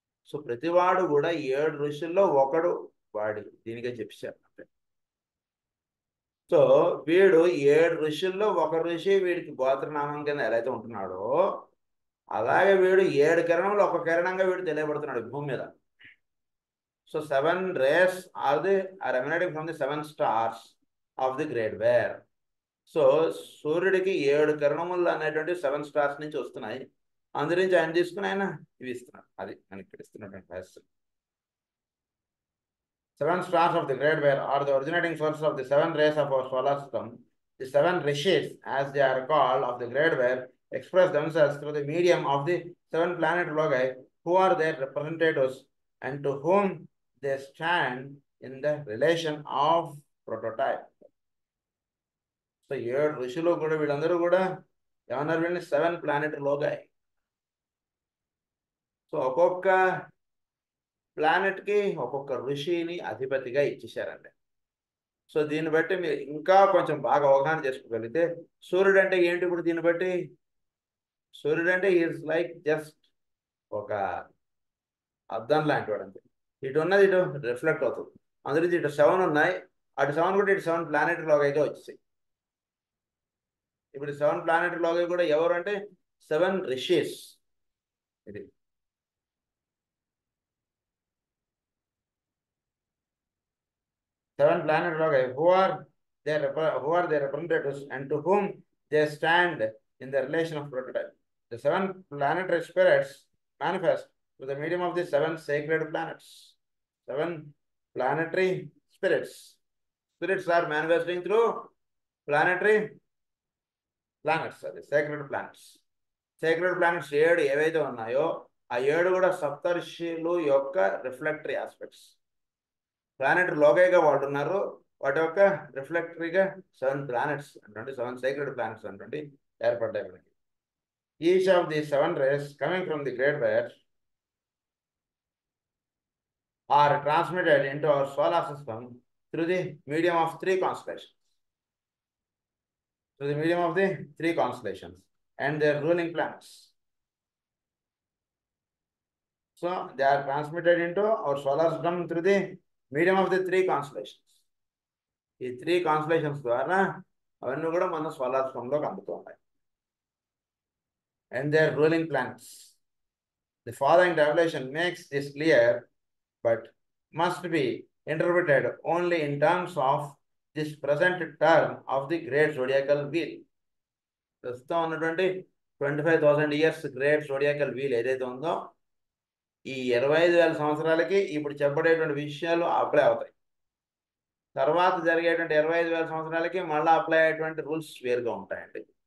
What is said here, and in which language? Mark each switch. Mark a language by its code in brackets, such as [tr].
[te] So ప్రతివాడు కూడా 7 ఋషుల్లో ఒకడు వాడి దీనికే చెప్పారు. సో వీడు 7 ఋషుల్లో ఒక ఋషి వీడికి గోత్రనామం కింద ఎలా అయితే ఉంటున్నాడో అలాగే వీడు 7 కిరణంలో ఒక కిరణంగా వీడు తెలియబడుతున్నాడు భూమి మీద. [en] So 7 rays are emanating from the 7 stars of the great bear. [te] So సూర్యుడికి 7 కిరణములు అనేటువంటి 7 స్టార్స్ నుంచి వస్తున్నాయి. అందు నుంచి ఆయన తీసుకుని ఆయన ఇవి ఇస్తున్నాడు. అది మనకి ఇక్కడ ఇస్తున్నటువంటి రహస్యం. [en] 7 stars of the great bear are the originating source of the 7 rays of our solar system. The 7 rishis, as they are called, of the great bear express themselves through the medium of the 7 planet logi, who are their representatives and to whom they stand in the relation of prototype. [te] So 7 ఋషులు కూడా వీళ్ళందరూ కూడా ఏమన్నారు? వీళ్ళని [en] 7 planet logi. [te] So ఒక్కొక్క ప్లానెట్కి ఒక్కొక్క ఋషిని అధిపతిగా ఇచ్చేసారండి. So దీన్ని బట్టి మీరు ఇంకా కొంచెం బాగా అవగాహన చేసుకోగలిగితే సూర్యుడు అంటే ఏంటి? ఇప్పుడు దీన్ని బట్టి సూర్యుడు అంటే [en] is like just [te] ఒక అద్దం లాంటి వాడు అంతే. ఇటు ఉన్నది ఇటు రిఫ్లెక్ట్ అవుతుంది. అందులో ఇటు 7 ఉన్నాయి, అటు 7 కూడా ఇటు 7 ప్లానెట్ లోగా వచ్చేసాయి. ఇప్పుడు 7 ప్లానెట్ లోగా కూడా ఎవరు అంటే 7 రిషీస్. [en] ఇది 7 planet logi, who are their representatives and to whom they stand in the relation of prototype. The 7 planetary spirits manifest through the medium of the 7 sacred planets. 7 planetary spirits. Spirits are manifesting through planetary planets, the sacred planets. [te] Sacred planets 7 ఏవైతే ఉన్నాయో ఆ 7 కూడా సప్తర్షులు యొక్క రిఫ్లెక్టరీ aspects. Planet లోగైగా వాడు ఉన్నారు, వాటి యొక్క రిఫ్లెక్టరీగా 7 planets అంటే 7 సైక్రెడ్ ప్లానెట్స్ అంటే ఏర్పడ్డాయి మనకి. [en] Each of the 7 rays coming from the great bear are transmitted into our solar system through the medium of 3 constellations. Through the medium of the 3 constellations and their ruling planets. So they are transmitted into our solar system through the medium of the 3 constellations. [te] ఈ 3 constellations ద్వారా అవన్నీ కూడా మన solar సిస్టంలోకి అందుతూ ఉంటాయి. [en] And their ruling planets. The following revelation makes this clear, but must be interpreted only in terms of this present term of the great zodiacal wheel. [te] ప్రస్తుతం ఉన్నటువంటి [en] 25,000 years great zodiacal wheel [te] ఏదైతే ఉందో ఈ 25,000 సంవత్సరాలకి ఇప్పుడు చెప్పబడేటువంటి విషయాలు అప్లై అవుతాయి. తర్వాత జరిగేటువంటి 25,000 సంవత్సరాలకి మళ్ళీ అప్లై అయ్యేటువంటి రూల్స్ వేరుగా ఉంటాయండి.